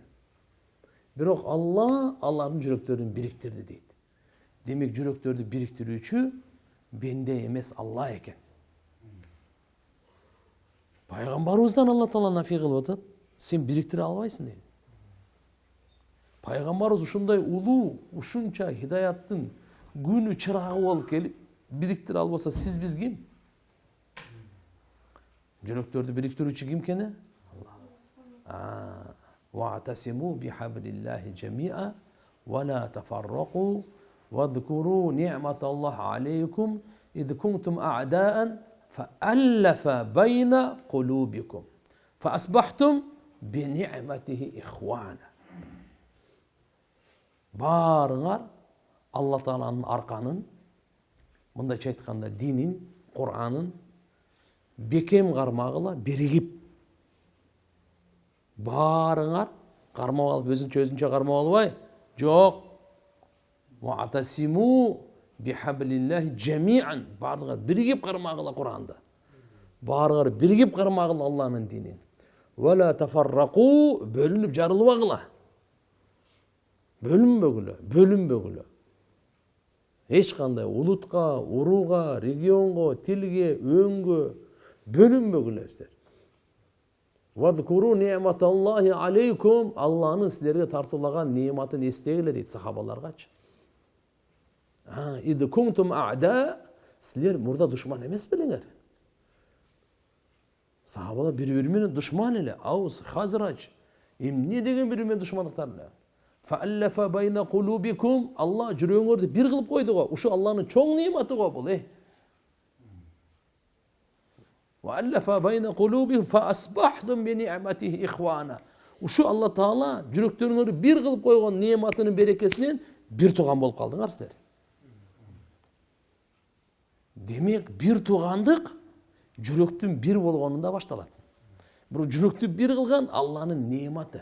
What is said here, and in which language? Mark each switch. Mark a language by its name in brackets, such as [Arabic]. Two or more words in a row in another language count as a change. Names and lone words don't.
[Kazakh] Бірақ Алла Аллардың жүректерін біріктірді дейді. Демек жүректерді біріктіруші бенде емес Алла екен. Пайғамбарымыздан Алла Таала нафи қылып отыр, сен біріктіре албайсың дейді. [Kyrgyz] Пайғамбарымыз ушундай улуу, ушунча хидаяттың күнү чырагы болуп келип бириктире албаса, сиз биз ким? Жүрөктөрдү бириктирүүчү ким экен? [Arabic] واعتصموا بحبل الله جميعا ولا تفرقوا واذكروا نعمة الله عليكم إذ كنتم أعداء فألف بين قلوبكم فأصبحتم بنعمته إخوانا. [Kyrgyz] Барыңар Алла Тааланын арканын, мындайча айтканда динин, Куранын бекем кармагыла биригип, барыңар кармап алып өзүнчө кармап албай, жок. [Arabic] واعتصموا بحبل الله جميعا, [Kyrgyz] барыңар биригип кармагыла Куранды. Барыңар биригип кармагыла Алланын динин. [Arabic] ولا تفرقوا, [Kyrgyz] бөлүнүп жарылбагыла. Бөлүнбөгүлө. Эч кандай улутка, урууга, регионго, тилге, өңгө бөлүнбөгүлө силер. [Arabic] واذكروا نعمة الله عليكم, [Kyrgyz] Алланын силерге тартуулаган нематын эстегиле дейт сахабаларгачы. [Arabic] إذ كنتم أعداء, [Kyrgyz] силер мурда душман эмес белеңер. Сахабалар бири-бири менен душман эле, Аус, Хазрач, эмне деген бири менен душмандыктар эле. [Arabic] فألف بين قلوبكم, [Kyrgyz] Алла жүрөгүңөрдү бир кылып койду го. Ушу Алланын чоң нематы го бул. [Arabic] وألف بين قلوبهم فأصبحتم بنعمته إخوانا. [Kyrgyz] Ушу Алла Таала жүрөктөрүңөрдү бир кылып койгон нематынын берекесинен бир тууган болуп калдыңар силер. Демек, бир туугандык жүрөктүн бир болгонунда башталат. Бул жүрөктү бир кылган Алланын нематы.